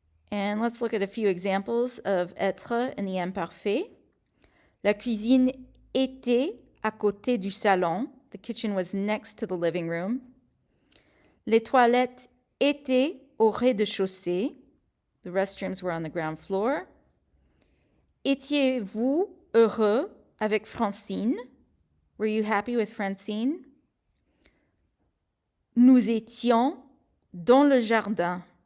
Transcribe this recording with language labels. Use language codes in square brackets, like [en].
[en] And let's look at a few examples of être in the imparfait. [fr] La cuisine était à côté du salon. [en] The kitchen was next to the living room. [fr] Les toilettes étaient au rez-de-chaussée. [en] The restrooms were on the ground floor. [fr] Étiez-vous heureux avec Francine? [en] Were you happy with Francine? [fr] Nous étions dans le jardin.